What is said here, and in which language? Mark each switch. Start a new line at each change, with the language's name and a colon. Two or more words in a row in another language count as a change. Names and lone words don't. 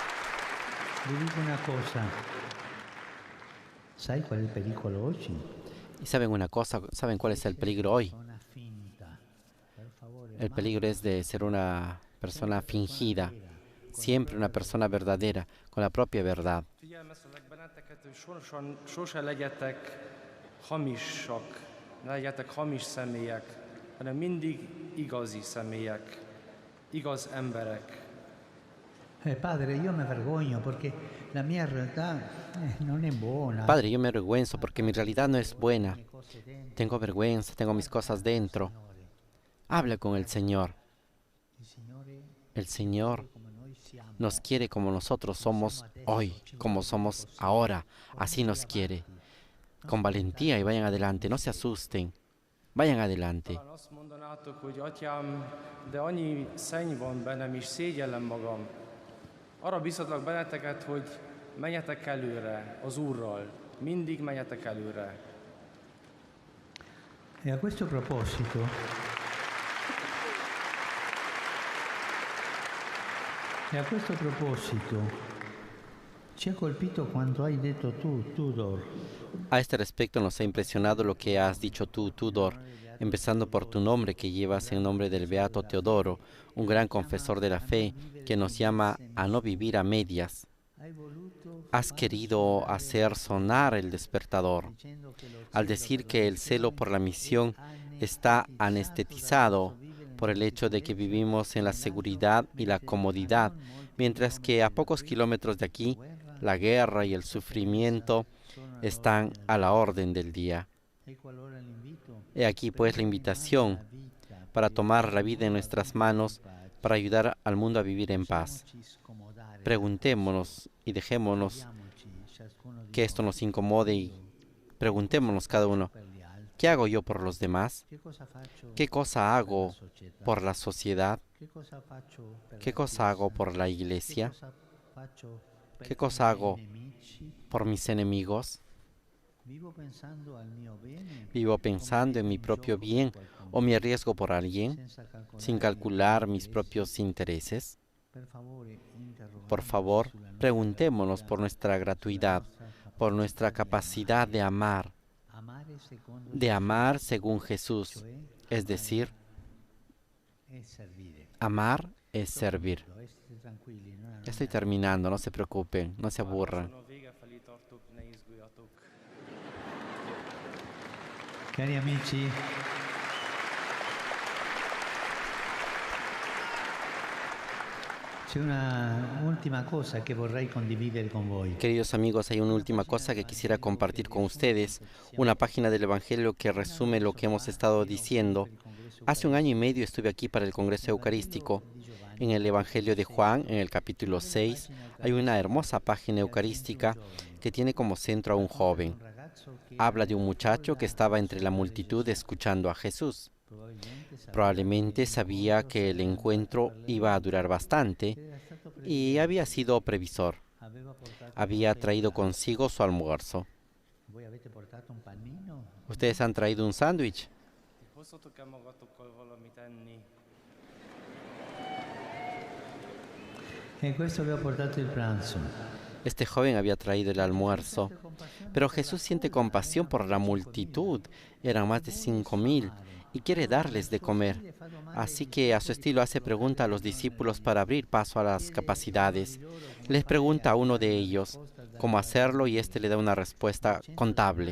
Italian: vi dico una cosa, sai qual è il pericolo oggi?
Spanish: Y saben una cosa, ¿saben cuál es el peligro hoy?
Italian: Una finta. Per favore,
Spanish: El peligro es de ser una persona fingida, siempre una persona verdadera, con la propia verdad.
Hungarian: Figyelmeztetlek benneteket, hogy sose legyetek hamisak, ne legyetek hamis személyek, hanem mindig igazi személyek, igaz emberek.
Italian: Padre, io mi vergogno perché la mia realtà non è buona.
Spanish: Padre, yo me avergüenzo porque mi realidad no es buena.
Italian: Le cose dentro,
Spanish: Tengo vergüenza, tengo mis cosas dentro.
Italian: Signore.
Spanish: Habla con el Señor.
Italian: Il Signore
Spanish: El Señor
Italian: come noi siamo.
Spanish: nos quiere como nosotros somos hoy, como somos ahora. Así nos quiere. Con valentía y vayan adelante, no se asusten. Vayan adelante.
Hungarian: Talán azt mondanátok, hogy atyám, de annyi szenny van bennem, és szégyellem magam. Arra biztatlak benneteket, hogy menjetek előre az Úrral. Mindig menjetek előre.
Italian: E a questo proposito, ci ha colpito quanto hai detto tu, Tudor.
Spanish: A este respecto nos ha impresionado lo que has dicho tú, Tudor, empezando por tu nombre que llevas en nombre del Beato Teodoro, un gran confesor de la fe que nos llama a no vivir a medias.
Italian: Hai voluto
Spanish: Has querido hacer sonar el despertador
Italian: dicendo che lo
Spanish: al decir que el celo por la misión está anestetizado por el hecho de que vivimos en la seguridad y la comodidad, mientras que a pocos kilómetros de aquí la guerra y el sufrimiento están a la orden del día.
Italian: ecco allora l'invito
Spanish: He aquí pues la invitación para tomar la vida en nuestras manos, para ayudar al mundo a vivir en paz.
Italian: ci scomodare.
Spanish: Preguntémonos y dejémonos
Italian: Chiediamoci, ciascuno di
Spanish: que esto nos incomode y preguntémonos cada uno,
Italian: per gli altri.
Spanish: ¿qué hago yo por los demás?
Italian: Che cosa faccio
Spanish: ¿Qué cosa
Italian: per la
Spanish: hago
Italian: società?
Spanish: por la sociedad?
Italian: Che cosa faccio per
Spanish: ¿Qué
Italian: la
Spanish: cosa hago
Italian: Chiesa?
Spanish: por la
Italian: Che
Spanish: iglesia?
Italian: cosa faccio per
Spanish: ¿Qué
Italian: i
Spanish: cosa
Italian: miei
Spanish: hago
Italian: nemici?
Spanish: por mis enemigos?
Italian: Vivo pensando al mio bene,
Spanish: ¿Vivo pensando en mi propio bien o me arriesgo por alguien sin calcular mis propios intereses?
Italian: Per favore,
Spanish: Por favor, preguntémonos por nuestra gratuidad, por nuestra capacidad de amar según Jesús, es decir, amar es servir. Ya estoy terminando, no se preocupen, no se aburran.
Hungarian: A vége felé tartok, ne izguljatok.
Italian: Cari amici, c'è una ultima cosa che vorrei condividere con voi.
Spanish: Queridos amigos, hay una última cosa que quisiera compartir con ustedes, una página del Evangelio que resume lo que hemos estado diciendo. Hace 1 año y medio estuve aquí para el Congreso Eucarístico. En el Evangelio de Juan, en el capítulo 6, hay una hermosa página eucarística que tiene como centro a un joven. Habla de un muchacho que estaba entre la multitud escuchando a Jesús. Probablemente sabía que el encuentro iba a durar bastante y había sido previsor. Había traído consigo su almuerzo.
Italian: Voi avete portato un panino?
Spanish: ¿Ustedes han traído un sándwich?
Hungarian: Hoztatok-e magatokkal valamit enni?
Italian: E questo vi ho portato il pranzo.
Spanish: Este joven había traído el almuerzo. Pero Jesús siente compasión por la multitud. Eran más de 5.000 y quiere darles de comer. Así que a su estilo hace pregunta a los discípulos para abrir paso a las capacidades. Les pregunta a uno de ellos cómo hacerlo y éste le da una respuesta contable.